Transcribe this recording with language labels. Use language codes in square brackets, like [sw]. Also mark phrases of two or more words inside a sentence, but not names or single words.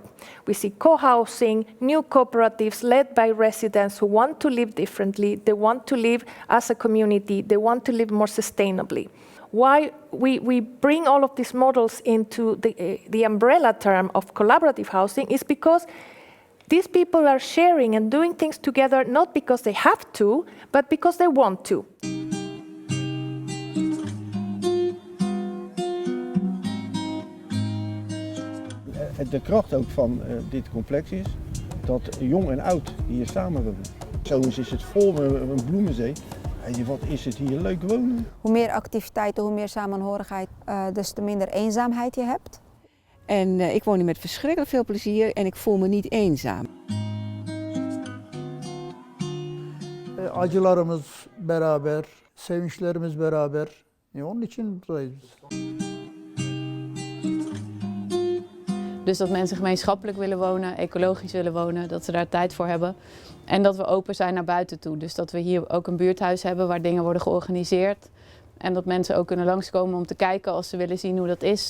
[en] We see co-housing, new cooperatives led by residents who want to live differently, they want to live as a community, they want to live more sustainably. Why we bring all of these models into the umbrella term of collaborative housing is because These people are sharing and doing things together not because they have to, but because they want to. [nl] De kracht ook van dit complex is dat jong en oud hier samenwonen. Zo is het vol met een bloemenzee. Wat is het hier leuk wonen. Hoe meer activiteiten, hoe meer samenhorigheid, des te minder eenzaamheid je hebt. En ik woon hier met verschrikkelijk veel plezier en ik voel me niet eenzaam. [tr] Acılarımız beraber, sevinçlerimiz beraber. Onun için buradayız. [nl] Dus dat mensen gemeenschappelijk willen wonen, ecologisch willen wonen, dat ze daar tijd voor hebben. En dat we open zijn naar buiten toe. Dus dat we hier ook een buurthuis hebben waar dingen worden georganiseerd. En dat mensen ook kunnen langskomen om te kijken als ze willen zien hoe dat is.